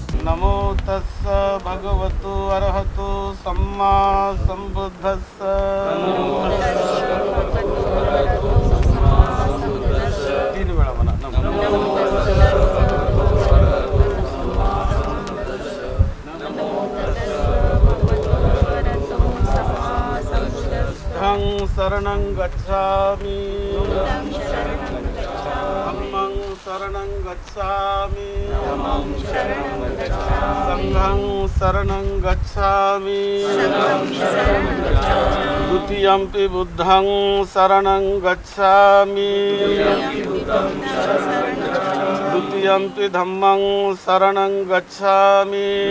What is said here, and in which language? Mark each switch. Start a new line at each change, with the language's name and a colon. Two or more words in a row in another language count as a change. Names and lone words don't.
Pali: नमो तस्स भगवतो अरहतो सम्मा संबुद्धस्स।
Marathi: तीन वेळा म्हणा
Pali: नमो धं शरणं गच्छामि धम्मं शरणं गच्छामि संघं शरणं गच्छामि द्वितीयंपि बुद्धं शरणं गच्छामि द्वितीयंपि धम्मं शरणं गच्छामि